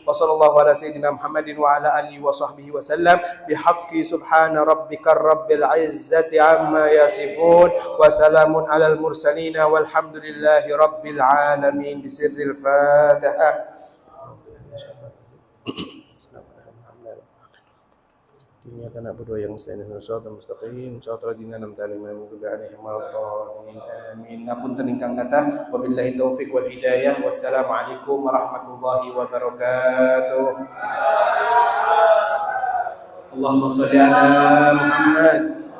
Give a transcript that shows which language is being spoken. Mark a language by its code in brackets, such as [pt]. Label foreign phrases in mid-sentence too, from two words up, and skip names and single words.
[ar] وصلى الله على سيدنا محمد وعلى آله وصحبه وسلم بحق سبحان ربك رب العزة عما يصفون وسلام على المرسلين والحمد لله رب العالمين. بسر الفاتحة. إياك نعبد وإياك نستعين اهدنا الصراط المستقيم صراط الذين أنعمت عليهم غير المغضوب عليهم ولا الضالين آمين. [jv] Ngapunten ingkang kathah, [ar] وبالله التوفيق والهداية. والسلام عليكم ورحمة الله وبركاته. اللهم صل على محمد